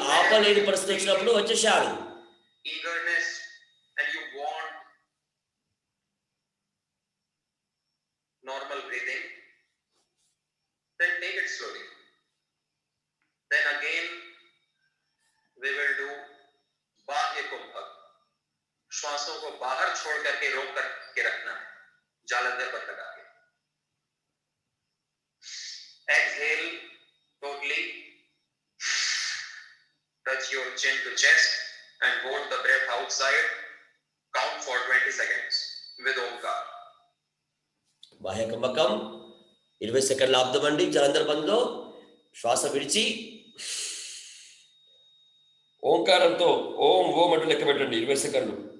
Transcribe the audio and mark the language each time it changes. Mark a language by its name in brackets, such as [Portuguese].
[Telugu] ఆపలేని పరిస్థితి వచ్చినప్పుడు వచ్చేసారు. [English] Eagerness and you want normal breathing, then take it slowly. Then again we will do बाह्य कुंभक. [Hindi] श्वासों को बाहर छोड़ करके रोक करके रखना है, जालंधर पर लगा के. [English] Exhale totally. Touch your chin to chest and hold the breath outside. Count for 20 seconds with Omkar. [Telugu] బాహ్య కుంభకం 20 సెకండ్లు ఆపుదామండి. జాలంధర్ బంద్లో శ్వాస విడిచి ఓంకారంతో ఓం ఓం అంటూ లెక్క పెట్టండి 20 సెకండ్లు.